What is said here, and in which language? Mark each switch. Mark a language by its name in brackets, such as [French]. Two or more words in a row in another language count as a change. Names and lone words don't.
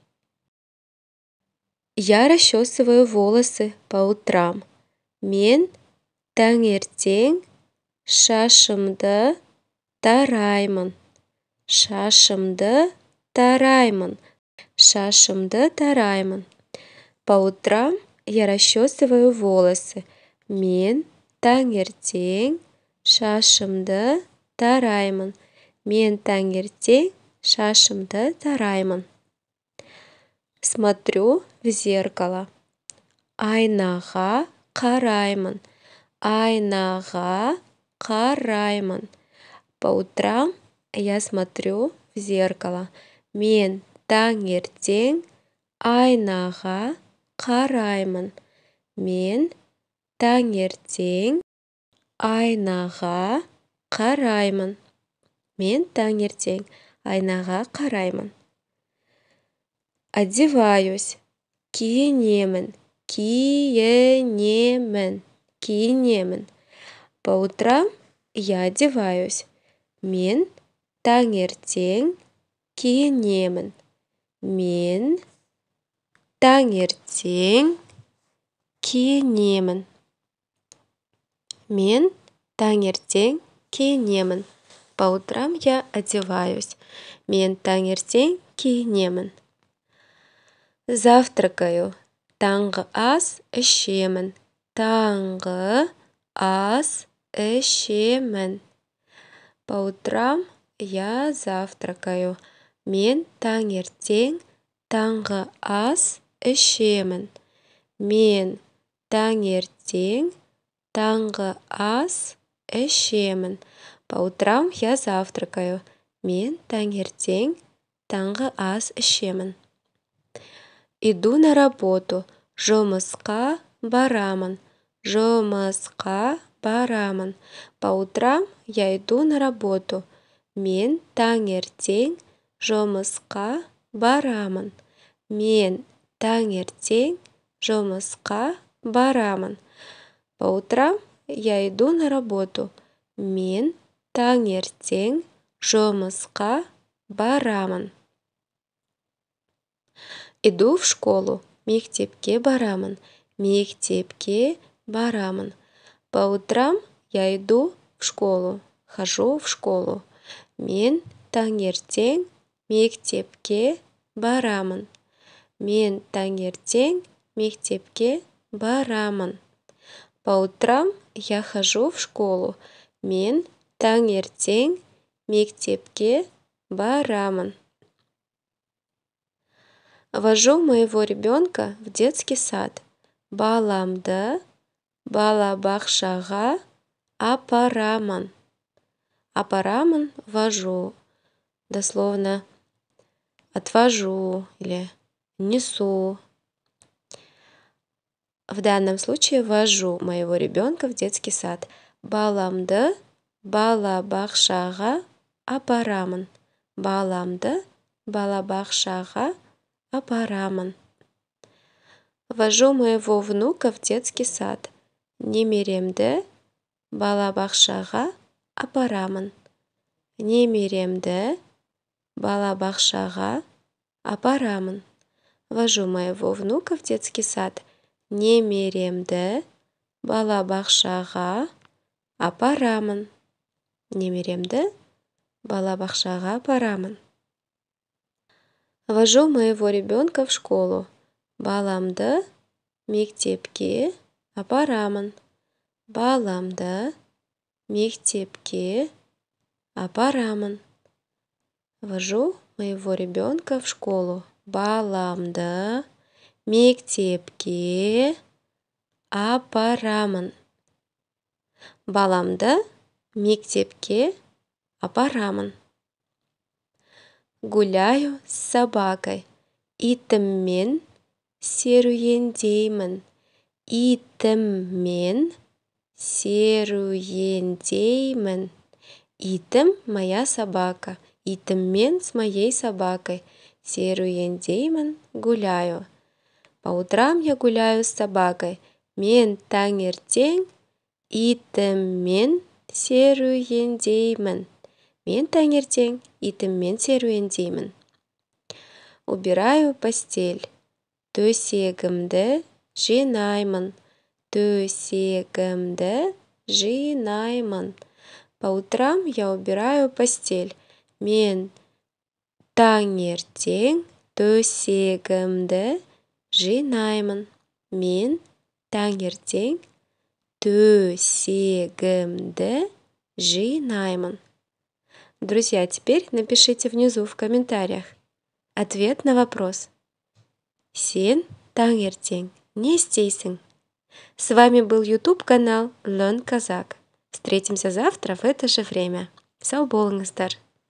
[Russian] Я расчесываю волосы по утрам. [Kazakh] Мен таңертең шашымды тараймын. Шашымды тараймын. Шашымды тараймын. По утрам я расчесываю волосы. Мен таңертең шашымды тараймын. Мен таңертең шашымды тараймын. [Russian] Смотрю в зеркало. [Kazakh] Айнаға қараймын. Айнаға қараймын. [Russian] По утрам я смотрю в зеркало. [Kazakh] Мен таңертең айнаға қараймын. Мен таңертең айнаға қараймын. Мен таңертең айнаға қараймын. [Russian] Одеваюсь. Киінемін. [Kazakh] Киінемін. Киінемін. [Russian] По утрам я одеваюсь. [Kazakh] Мен таңертең киінемін. Мен таңертең киінемін. Мен таңертең киінемін. [Russian] По утрам я одеваюсь. [Kazakh] Мен таңертең киінемін. Завтракаю. Таңғы ас ішемін. Таңғы ас ішемін. [Russian] По утрам я завтракаю. [Kazakh] Мен таңертең таңғы ас ішемін. Мен таңертең таңғы ас ішемін. [Russian] По утрам я завтракаю. [Kazakh] Мен таңертең таңғы ас ішемін. [Russian] Иду на работу. [Kazakh] Жұмысқа барамын. Жұмысқа барамын. [Russian] По утрам я иду на работу. [Kazakh] Мен таңертең жұмысқа барамын. Мен таңертең жұмысқа барамын. [Russian] По утрам я иду на работу. [Kazakh] Мен таңертең жұмысқа барамын. [Russian] Иду в школу. [Kazakh] Мектепке барамын. Мектепке барамын. [Russian] По утрам я иду в школу. Хожу в школу. [Kazakh] Мен таңертең мектепке барамын. Мен таңертең мектепке барамын. [Russian] По утрам я хожу в школу. [Kazakh] Мен таңертең мектепке барамын. [Russian] Вожу моего ребенка в детский сад. [Kazakh] Баламды балабақшаға апарамын. Апарамын, [Russian] вожу. Дословно отвожу или несу. В данном случае вожу моего ребенка в детский сад. [Kazakh] Баламды балабақшаға апарамын. Баламды балабақшаға апарамын. [Russian] Вожу моего внука в детский сад. [Kazakh] Немеремді балабақшаға апарамын. Немеремді балабақшаға апарамын. [Russian] Вожу моего внука в детский сад. [Kazakh] Немеремді балабақшаға апарамын. Немеремді балабақшаға апарамын. [Russian] Вожу моего ребенка в школу. [Kazakh] Баламды мектепке апарамын. Баламды мектепке апарамын. [Russian] Вожу моего ребенка в школу. [Kazakh] Баламды мектепке апарамын. Баламды мектепке апарамын. [Russian] Гуляю с собакой. [Kazakh] Итіммен серуендеймін. Итіммен серуендеймін. [Russian] Итім моя собака. Итіммен с моей собакой. [Kazakh] Серуендеймін, гуляю. [Russian] По утрам я гуляю с собакой. [Kazakh] Мен таңертең итіммен серуендеймін. Мен таңертең итіммен серуендеймін. [Russian] Убираю постель. [Kazakh] Төсегімді жинаймын. Төсегімді жинаймын. [Russian] По утрам я убираю постель. [Kazakh] Мен таңертең төсегімді жинаймын. Мен таңертең төсегімді жинаймын. [Russian] Друзья, теперь напишите внизу в комментариях ответ на вопрос. [Kazakh] Сен таңертең не істейсің? [Russian] С вами был YouTube канал Learn Kazakh. Встретимся завтра в это же время. [Kazakh] Сау болыңыздар!